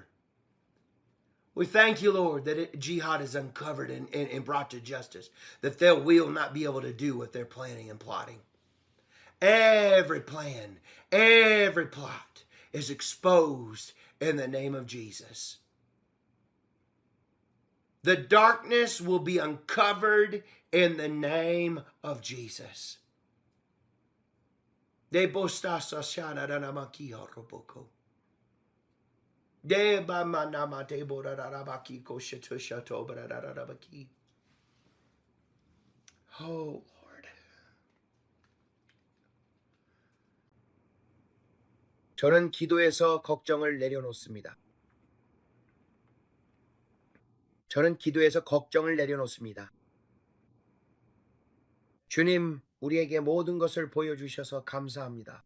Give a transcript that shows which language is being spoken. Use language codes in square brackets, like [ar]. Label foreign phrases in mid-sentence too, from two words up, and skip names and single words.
[en] We thank you, Lord, that jihad is uncovered and brought to justice, that they will not be able to do what they're planning and plotting. Every plan, every plot is exposed in the name of Jesus. The darkness will be uncovered in the name of Jesus. De bostasa shana ranamaki horoboko. De bamanama de borarabaki koshatushato bararabaki. Oh Lord. [ko] 저는 기도에서 걱정을 내려놓습니다. 저는 기도에서 걱정을 내려놓습니다. 주님, 우리에게 모든 것을 보여주셔서 감사합니다.